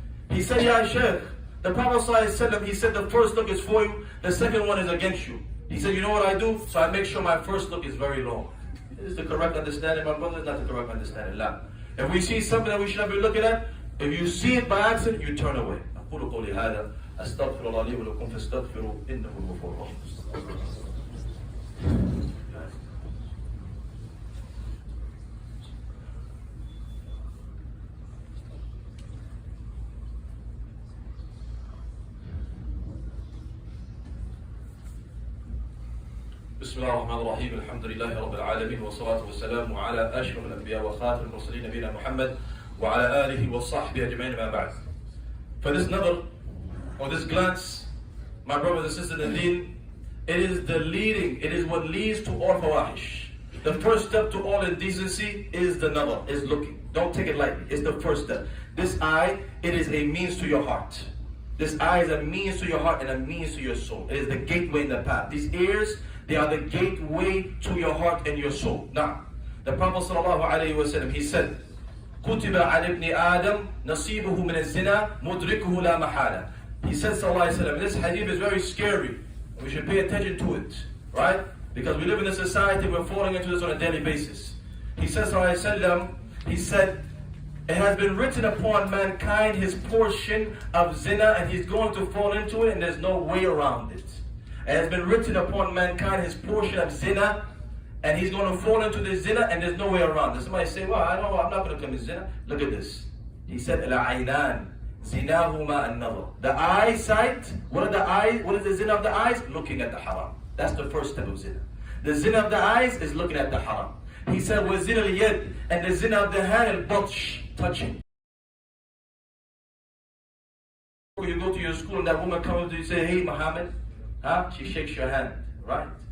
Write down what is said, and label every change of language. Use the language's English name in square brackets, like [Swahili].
[English] He said, Ya Shaykh, the Prophet ﷺ, he said the first look is for you, the second one is against you. He said, you know what I do? So I make sure my first look is very long. This is the correct understanding, my brother, it's not the correct understanding. La. If we see something that we should not be looking at, if you see it by accident, you turn away. [Arabic] أقول قولي هذا أستغفر الله لي ولكم فاستغفروا إنه الغفور الرحيم. بسم الله الرحمن الرحيم الحمد لله رب العالمين والصلاة والسلام على أشرف الأنبياء وخاتم المرسلين نبينا محمد وعلى آله وصحبه أجمعين ما بعد. [English] For this number, or this glance, my brothers and sisters in deen, it is what leads to all fawahish. The first step to all indecency is the nazar, is looking. Don't take it lightly, it's the first step. This eye, it is a means to your heart. This eye is a means to your heart and a means to your soul. It is the gateway in the path. These ears, they are the gateway to your heart and your soul. Now, the Prophet ﷺ, he said, [Arabic] كُتِبَ عَلَى ابْنِ آدَمْ نَصِيبُهُ مِنَ الزِّنَا مُدْرِكُهُ لَا مَحَالَةً. [English] He said, ﷺ, this hadith is very scary. We should pay attention to it, right? Because we live in a society, we're falling into this on a daily basis. He says, ﷺ, he said, it has been written upon mankind his portion of zina, and he's going to fall into it, and there's no way around it. It has been written upon mankind his portion of zina, and he's going to fall into the zina, and there's no way around it. Somebody say, well, I know I'm not going to commit zina. Look at this. He said, [Arabic] الْعَيْنَانِ زِنَاهُمَا النَّظَرُ. [English] The eyesight, what is the zina of the eyes? Looking at the haram. That's the first step of zina. The zina of the eyes is looking at the haram. He said, [Arabic] وَزِنَا الْيَدِ, [English] and the zina of the hand, al-batsh, touching. You go to your school and that woman comes to you and say, hey Muhammad, she shakes your hand, right?